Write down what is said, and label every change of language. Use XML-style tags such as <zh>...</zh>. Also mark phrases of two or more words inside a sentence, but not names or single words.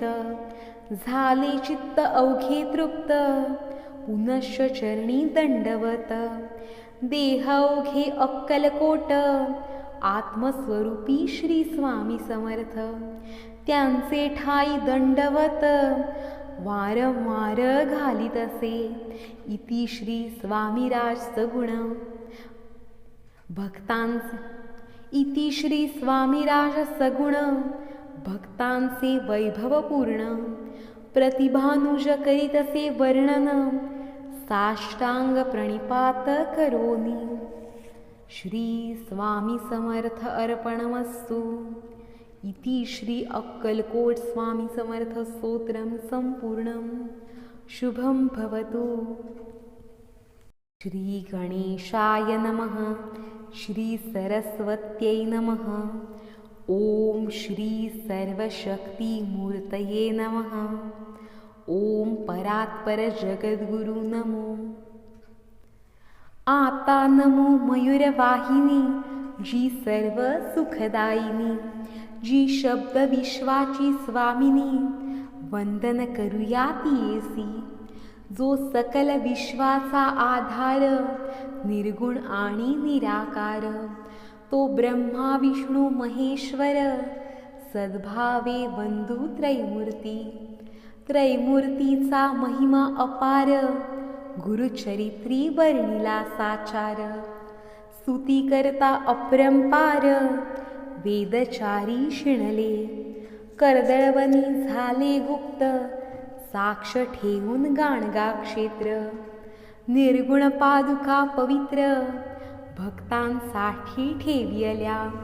<mr>झाले चित्त अवघे तृप्त पुनश्च चरणी दंडवत. देह अवघे अक्कलकोट आत्मस्वरूपी श्री स्वामी समर्थ. त्यांचे ठाई दंडवत वारंवार घालीत असे. इति श्री स्वामीराज सगुण इति श्री स्वामीराज सगुण भक्तांचे वैभव पूर्ण. प्रतिभानुज करीतसे वर्णन साष्टांग प्रणिपात करोनी.</mr> <sa>श्री स्वामी समर्थ अर्पणमस्तु. इति श्री अक्कलकोट स्वामी समर्थ स्तोत्रम संपूर्णम. शुभम भवतु. श्री गणेशाय नमः. श्री सरस्वत्यै नमः. ओम श्री सर्वशक्ती मूर्तये नमः. ओम परात्पर जगद्गुरु नमो.</sa> <mr>आता नमो मयूरवाहिनी जी सर्व सुखदायिनी. जी शब्द विश्वाची स्वामिनी वंदन करूया तियेसी. जो सकल विश्वाचा आधार निर्गुण आणि निराकार. तो ब्रह्मा विष्णू महेश्वर सद्भावे बंधू त्रैमूर्ती. त्रैमूर्तीचा महिमा अपार गुरुचरित्री वर्णिला साचार. स्तुती करता अपरंपार वेदचारी शिणले. कर्दळवनी झाले गुप्त साक्ष ठेवून गाणगा क्षेत्र. निर्गुण पादुका पवित्र भक्तांसाठी ठेवियल्या.</mr>